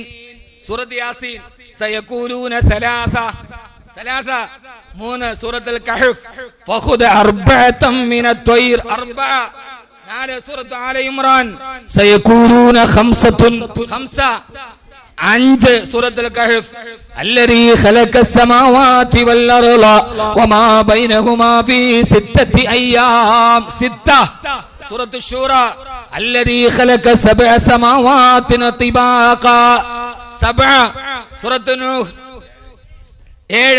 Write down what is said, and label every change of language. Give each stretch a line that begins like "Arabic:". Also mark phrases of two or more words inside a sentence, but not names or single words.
Arabic: سورة يس. سيقولون ثلاثة. 3. سورة الكهف. فخذ أربعة من الطير. 4. سورة آل عمران. سيقولون خمسة. 5. സൂറത്തുൽ കഹ്ഫ്. الذي خلق السماوات والأرض وما بينهما في 6 أيام. 6. سورة الشورى. الذي خلق 7 سماوات طباقا. 7. سورة نوح. 7.